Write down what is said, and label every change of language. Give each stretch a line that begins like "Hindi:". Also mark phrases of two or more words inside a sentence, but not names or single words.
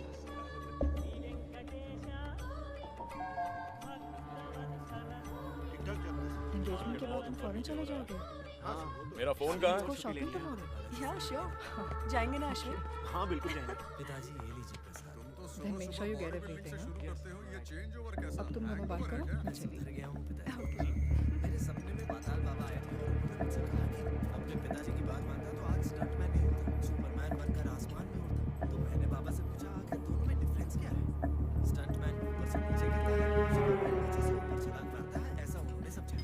Hindi: एंगेजमेंट के बाद तुम फॉरेन चले जाओगे? मेरा फोन कहाँ है? इसको शॉपिंग करवाओगे? या श्योर। जाएंगे ना अश्विन? हाँ बिल्कुल जाएंगे। पिताजी ये लीजिए पैसा।
English: Then make sure you get everything.
Hindi: अब तुम दोनों बात करो, मैं चली। डर गया हूँ पिताजी। मेरे सपने में पाताल बाबा आए थे। उन्होंने मुझसे कहा कि अपने पिताजी की बात मानता तो आज स्टंटमैन नहीं होता, सुपरमैन बनकर आसमान में उड़ता। तो मैंने बाबा से पूछा आखिर दोनों में डिफरेंस क्या है? स्टंटमैन ऊपर से नीचे गिरता है, सुपरमैन नीचे से ऊपर छलांग मारता है, ऐसा उन्होंने समझा।